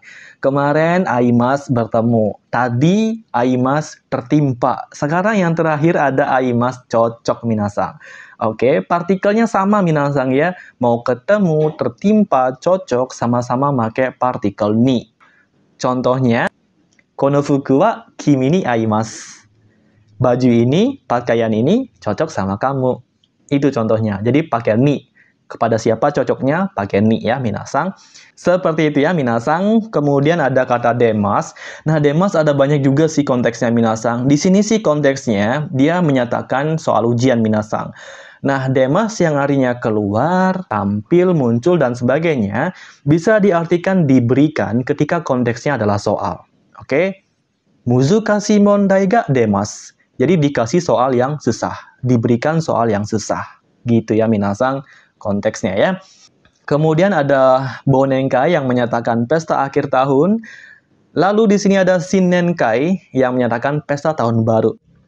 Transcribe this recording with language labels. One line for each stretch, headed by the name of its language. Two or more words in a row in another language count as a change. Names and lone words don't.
Indonesian: Kemarin aimas bertemu. Tadi aimas tertimpa. Sekarang yang terakhir ada aimas cocok, minasang. Oke, partikelnya sama, minasang ya. Mau ketemu, tertimpa, cocok, sama-sama pakai partikel ni. Contohnya,
Japanese: この服は君に合います.
Indonesian: Baju ini, pakaian ini cocok sama kamu. Itu contohnya. Jadi pakai ni. Kepada siapa cocoknya? Pakai ni ya, minasang. Seperti itu ya, minasang. Kemudian ada kata demas. Nah, demas ada banyak juga sih konteksnya, minasang. Di sini sih konteksnya, dia menyatakan soal ujian, minasang. Nah, demas yang artinya keluar, tampil, muncul, dan sebagainya, bisa diartikan diberikan ketika konteksnya adalah soal. Oke?
Japanese: 難しい問題が出ます.
Indonesian: Jadi dikasih soal yang susah. Diberikan soal yang susah. Gitu ya, minasang. Konteksnya ya. Kemudian ada bonenkai yang menyatakan pesta akhir tahun. Lalu di sini ada shinnenkai yang menyatakan pesta tahun baru.